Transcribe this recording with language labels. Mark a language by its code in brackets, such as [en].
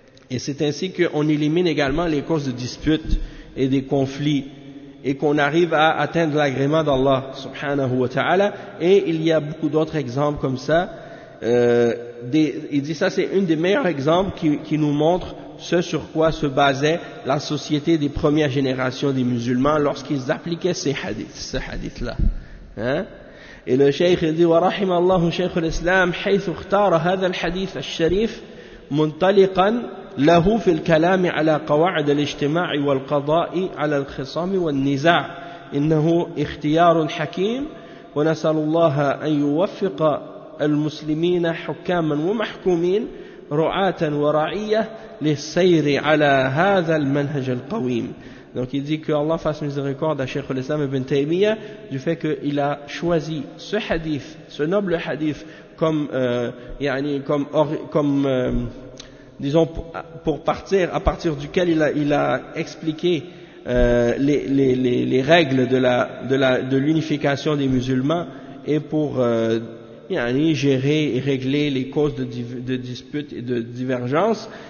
[fr] Et c'est ainsi qu'on élimine également les causes de disputes et des conflits, et qu'on arrive à atteindre l'agrément d'Allah subhanahu wa ta'ala. Et il y a beaucoup d'autres exemples comme ça. Il dit ça, c'est un des meilleurs exemples qui nous montre ce sur quoi se basait la société des premières générations des musulmans lorsqu'ils appliquaient ces hadiths-là. Hein? Et le cheikh dit, [ar] wa rahim Allahu cheikh al-islam, haythu ikhtara hadha al-hadith al-sharif, muntaliqan, له في الكلام على قواعد الاجتماع والقضاء على الخصام والنزاع إنه اختيار حكيم ونسأل الله أن يوفق المسلمين حكاما ومحكومين رعاة ورعية للسير على هذا المنهج القويم. [fr] Donc il dit que Allah fasse miséricorde à Cheikh al-Islam ibn Taymiyyah du fait qu'il a choisi ce hadith, ce noble hadith, comme, yani, comme, or, comme disons, pour partir, à partir duquel il a expliqué les règles de l'unification des musulmans et pour yani, gérer et régler les causes de disputes et de divergences.